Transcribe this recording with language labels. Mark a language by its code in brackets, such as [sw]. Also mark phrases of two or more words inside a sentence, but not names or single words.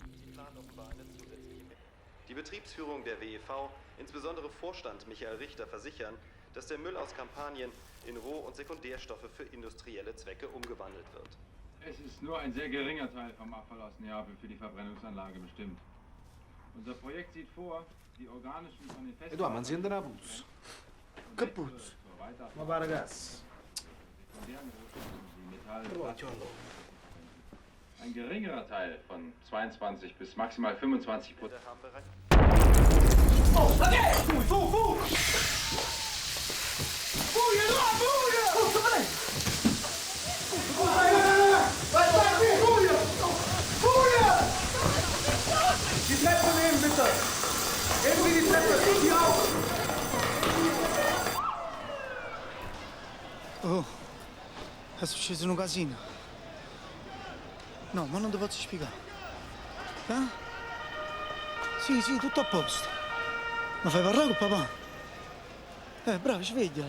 [de] Sie plant offenbar eine zusätzliche... Die Betriebsführung der WEV, insbesondere Vorstand Michael Richter, versichern, dass der Müll aus Kampagnen in Roh- und Sekundärstoffe für industrielle Zwecke umgewandelt wird. Es ist nur ein sehr geringer Teil vom Abfall aus Neapel für die Verbrennungsanlage bestimmt. Unser Projekt sieht vor, die organischen von den Festen... [it] Edoardo, ma azienda una puzza. Che puzza? Ma va ragazzi. Ein geringerer Teil von 22 bis maximal 25%. Oh, okay! Fu! Fuga, Edoardo, fuga! Tutto bene! Vai, fuga! [de] Die Treppe nehmen, bitte! Irgendwie die Treppe, die auf! [it] Oh, è successo un casino. No, ma non ti posso spiegare. Eh? Sì, tutto a posto. Ma fai parlare con papà? Bravo, svegliala.